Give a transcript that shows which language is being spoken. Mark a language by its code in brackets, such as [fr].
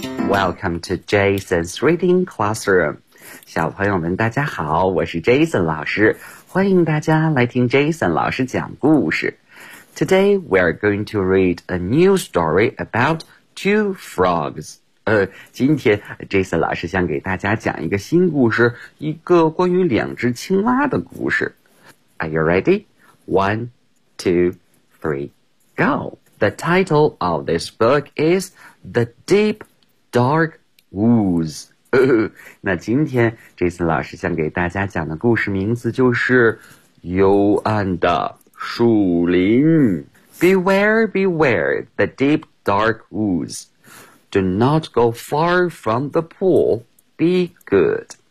[en] Welcome to Jason's Reading Classroom. [zh] 小朋友们大家好，我是 Jason 老师，欢迎大家来听 Jason 老师讲故事。 [en] Today, we are going to read a new story about two frogs. [zh] 今天 Jason 老师想给大家讲一个新故事，一个关于两只青蛙的故事。 [en] Are you ready? One, two, three, go! The title of this book is The Deep Dark Woods. [zh] 那今天 Jason 老师想给大家讲的故事名字就是幽暗的树林。 [en] Beware, beware the deep dark woods. Do not go far from the pool. Be good.